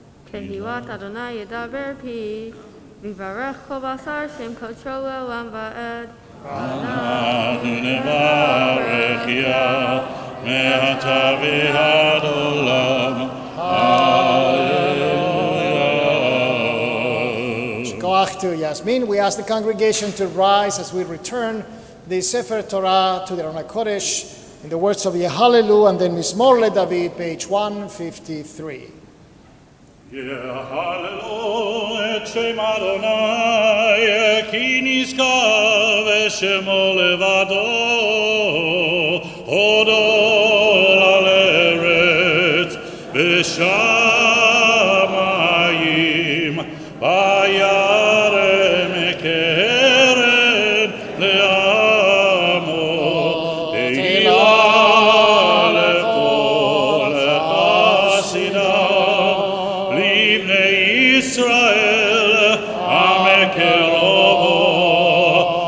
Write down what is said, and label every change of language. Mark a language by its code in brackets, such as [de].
[he] תהילת אדוני ידבר פי, ויברך כל בשר שם קודשו לעולם ועד. אנחנו נברך יה, מעתה ועד עולם. [en] Koach to Yasmin. We ask the congregation to rise as we return the Sefer Torah to the Aron HaKodesh in the words of Yehalelu and then Mizmor LeDavid, page 153. [he] יהללו את שם אדוני, כי נשגב ושמו לבדו, הודו על ארץ בשמיים, וירם קרן לעמו, תהילה לכל חסידיו, לבני ישראל המקרבו.